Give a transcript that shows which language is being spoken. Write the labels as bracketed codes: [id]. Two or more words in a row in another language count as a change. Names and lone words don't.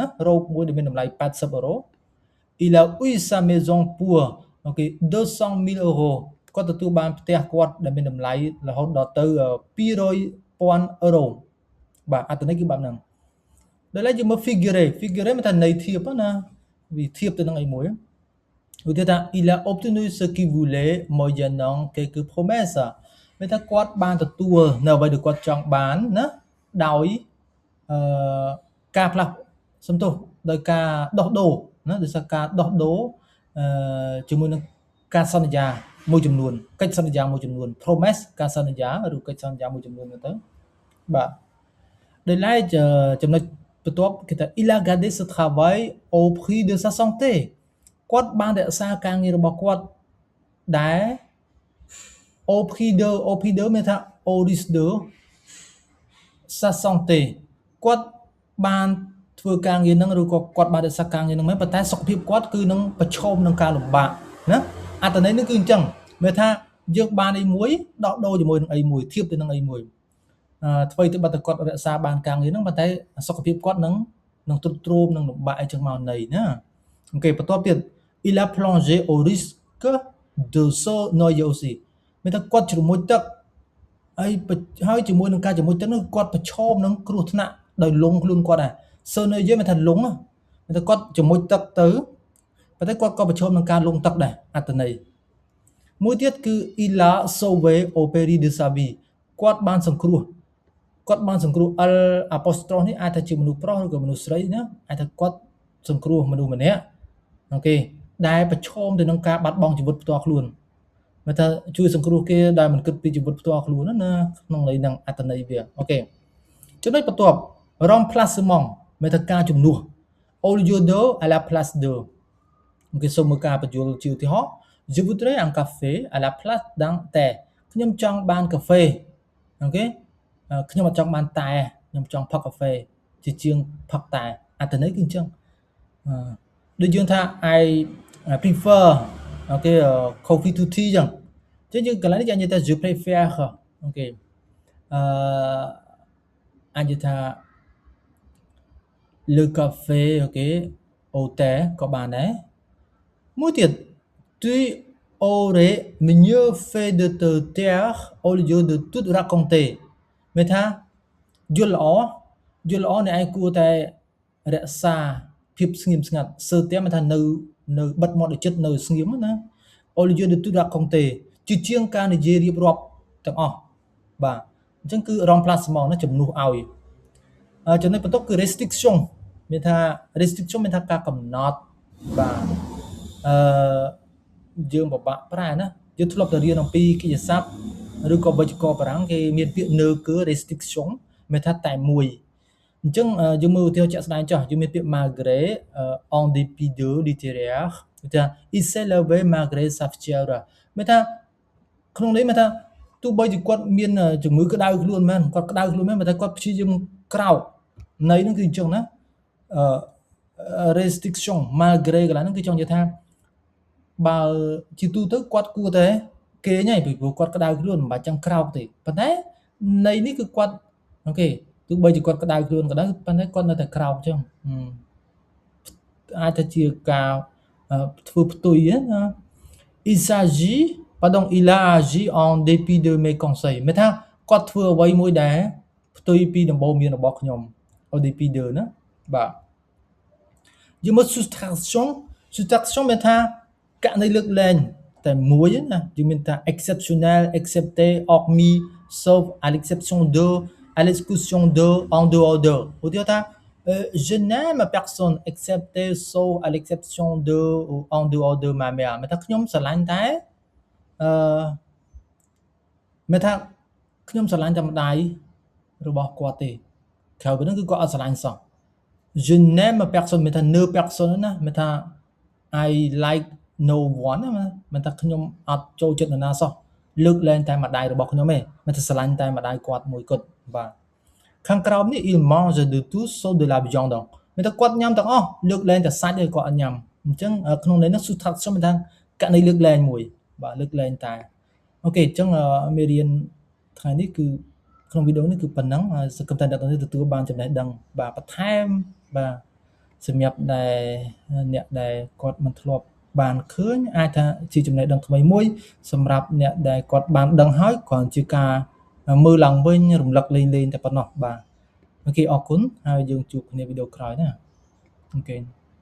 [km] robe មួយដែលមានតម្លៃ80អឺរ៉ូ [fr] il a eu sa maison pour OK 200,000 euros [km] គាត់ទទួលបានផ្ទះគាត់ដែលមានតម្លៃរហូតដល់ទៅ200,000 euros បាទអត្ថន័យគឺបែបហ្នឹងដល់ហើយយើងមើល figure មានថាន័យធៀបណាវាធៀបទៅនឹងអីមួយឧទាហរណ៍ថា [fr] il a obtenu ce qu'il voulait moyennant quelques promesses [km] មានថាគាត់បានទទួលនៅអ្វីដែលគាត់ចង់បានណាដោយ ការផ្លាស់សំទោសដោយការដោះដូរណាដោយសារការដោះដូរជាមួយនឹងការសន្យា មួយចំនួនកិច្ចសន្យាមួយចំនួន promise ការសន្យាឬកិច្ចសន្យាមួយចំនួនទៅបាទដោយឡែកចំណុចបន្ទាប់គេថា [fr] il a gardé ce travail au prix de sa santé [km] គាត់បានរក្សាការងាររបស់គាត់ដែល [fr] au prix de [km] មានថា [fr] au risque de sa santé [km] គាត់បានធ្វើការងារហ្នឹងឬក៏គាត់បានរក្សា ការងារហ្នឹងមែនប៉ុន្តែសុខភាពគាត់គឺនឹងប្រឈមនឹងការលំបាកណាអត្ថន័យនេះគឺអញ្ចឹងមានថាយើងបានអីមួយដោះដូរជាមួយនឹងអីមួយធៀបទៅនឹងអីមួយធ្វើទៅបាត់តែគាត់រក្សាបានការងារហ្នឹងប៉ុន្តែសុខភាពគាត់នឹងទ្រុឌទ្រោមនឹងលំបាកអីចឹងមកនៃណាអូខេបន្ទាប់ទៀត [fr] il a plongé au risque de se noyer aussi [km] មានថាគាត់ជ្រមុជទឹកហើយជាមួយនឹងការជ្រមុជទឹកនោះគាត់ប្រឈមនឹងគ្រោះថ្នាក់ដោយលងខ្លួនគាត់ដែរសើនៅយើងមានថាលងមានថាគាត់ជ្រមុជទឹកទៅប៉ុន្តែគាត់ក៏ប្រឈមនឹងការ លងទឹកដែរអត្ថន័យមួយទៀតគឺ [fr] il a sauvé au péril de sa vie [km] គាត់បានសង្គ្រោះ [fr] L apostrophe [km] នេះអាចថាជាមនុស្សប្រុសឬក៏មនុស្សស្រីណាអាចថាគាត់សង្គ្រោះ មនុស្សម្នាក់អូខេដែលប្រឈមទៅនឹងការបាត់បង់ជីវិតផ្ទាល់ខ្លួនមកថាជួយសង្គ្រោះគេដែលមិនគិតពីជីវិតផ្ទាល់ខ្លួន ណាក្នុងន័យហ្នឹងអត្ថន័យវាអូខេចំណុចបន្ទាប់ remplacement មានថាការជំនួស [fr] au lieu de à la place de [km] អូខេសូមមើលការបញ្យល់ជាឧទាហរណ៍ [fr] je voudrais un café à la place d'un thé [km] ខ្ញុំចង់បានកាហ្វេអូខេខ្ញុំអត់ចង់បានតែខ្ញុំចង់ផឹកកាហ្វេជាជាងផឹកតែអត្ថន័យគឺអញ្ចឹងដូចយើងថា [en] I prefer [km] អូខេ [en] coffee to tea [km] អញ្ចឹងយើងកន្លែងនេះយើងនិយាយថា [fr] je préfère [km] អូខេ អាចនិយាយថា [fr] le café អូខេ au thé [km] ក៏បានដែរមួយទៀត [fr] tu aurais mieux fait de te [km] taire [fr] au lieu de tout raconter [km] មានថាយល់ល្អអ្នកឯងគួរតែរក្សាភាពស្ងៀមស្ងាត់សើតែមានថានៅបិទមាត់ឲ្យចិត្តនៅស្ងៀមណា au lieu de tout raconter ជាងការនិយាយរៀបរាប់ទាំងអស់បាទអញ្ចឹងគឺ remplacement ណាជំនួសឲ្យចំណុចបន្ទាប់គឺ restriction មានថា restriction មានថាការកំណត់បាទ យើងពិបាកប្រែណាយើងធ្លាប់តែរៀនអំពីកិច្ចសព្ទឬក៏វេយ្យាករណ៍បារាំងគេមានពាក្យ [fr] ne que restriction [km] មានថា តែមួយអញ្ចឹងយើងមើលឧទាហរណ៍ជាក់ស្ដែងចុះយើងមានពាក្យ [fr] malgré en dépit de littéraire [km] មានថា [fr] il s'est levé malgré sa fièvre [km] មានថាក្នុងនេះមានថាទោះបីជាគាត់មានជំងឺក្តៅខ្លួនមែនគាត់ក្តៅខ្លួនមែនតែគាត់ព្យាយាមក្រោកនៃហ្នឹងគឺអញ្ចឹងណា [fr] restriction malgré [km] កន្លែងហ្នឹងគឺចង់និយាយថាបើជាទូទៅគាត់គួរតែគេងហើយពីព្រោះគាត់ក្តៅខ្លួនមិនបាច់ចឹងក្រោកទេប៉ុន្តែនៃនេះគឺគាត់អូខេទោះបីជាគាត់ក្តៅខ្លួនក៏ដោយប៉ុន្តែគាត់នៅតែក្រោកចឹង អាចថាជាការធ្វើផ្ទុយណា [fr] il s'agit pardon il a agi en dépit de mes conseils [km] មានថាគាត់ធ្វើ អ្វីមួយដែលផ្ទុយពីដំបូន្មានរបស់ខ្ញុំ [fr] au dépit de [km] ណាបាទយើងមើល soustraction មានថាករណីលើកលែងតែមួយណាយើងមានថា [fr] exceptionnel excepté hormis sauf à l'exception de à l'exclusion de en dehors de [km] ឧទាហរណ៍ថា [fr] je n'aime personne excepté sauf à l'exception de ou en dehors de ma mère [km] មានថាខ្ញុំស្រឡាញ់តែ មានថាខ្ញុំស្រឡាញ់តែម្ដាយរបស់គាត់ទេក្រៅពីហ្នឹងគឺគាត់អត់ស្រឡាញ់សោះ [fr] je n'aime personne [km] មានថា [fr] ne personne [km] ណាមានថា [en] I like no one [km] ណាមានថាខ្ញុំអត់ចូលចិត្តនរណា សោះលើកលែងតែម្ដាយរបស់ខ្ញុំទេមានថាស្រឡាញ់តែម្ដាយគាត់មួយគត់បាទខាងក្រោមនេះ [fr] il mange de tout sauf de la viande [km] មានថាគាត់ញ៉ាំទាំងអស់លើកលែងតែសាច់ទេគាត់អត់ញ៉ាំអញ្ចឹងក្នុងន័យនេះ soustraction មានថាករណីលើកលែង មួយបាទលើកលែងតែអូខេអញ្ចឹងមេរៀនថ្ងៃនេះគឺក្នុងវីដេអូនេះគឺប៉ុណ្ណឹងសង្ឃឹមថាអ្នកទាំងនេះទទួលបានចំណេះដឹងបាទបន្ថែមបាទសម្រាប់ដែលអ្នកដែលគាត់មិនធ្លាប់បានឃើញអាចថាជាចំណេះដឹងថ្មីមួយសម្រាប់អ្នកដែលគាត់បានដឹងហើយគ្រាន់ជាការមើលឡើងវិញរំលឹកលេងតែប៉ុណ្ណោះបាទអូខេអរគុណហើយយើងជួបគ្នាវីដេអូក្រោយណាអូខេ